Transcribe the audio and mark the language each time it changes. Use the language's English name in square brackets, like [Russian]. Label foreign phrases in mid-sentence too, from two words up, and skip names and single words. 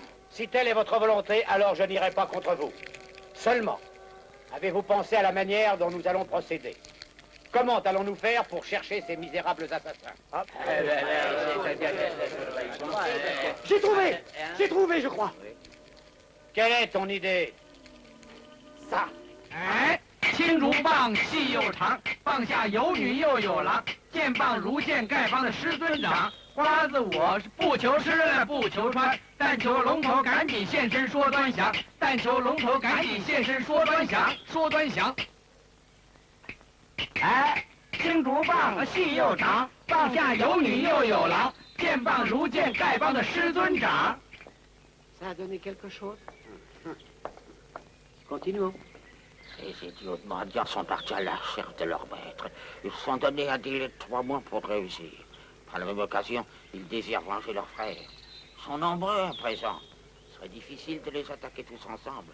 [French] Si telle est votre volonté, alors je n'irai pas contre vous. Seulement, avez-vous pensé à la manière dont nous allons procéder? Comment allons-nous faire pour chercher ces misérables assassins? J'ai trouvé, je crois. Quelle est ton idée? Ça. [Chinese] 青竹棒细又长，棒下有女又有郎，剑棒如剑丐帮的师尊长。花子我是不求吃不求穿，但求龙头赶紧现身说端详，但求龙头赶紧现身说端详，说端详。哎，青竹棒细又长，棒下有女又有郎，剑棒如剑丐帮的师尊长。 [French] Ça a donné quelque chose? Continuons. Ces idiots de mendiants sont partis à la recherche de leur maître. Ils se sont donné un délai de 3 mois pour réussir. Par la même occasion, ils désirent venger leurs frères. Ils sont nombreux à présent. Il serait difficile de les attaquer tous ensemble.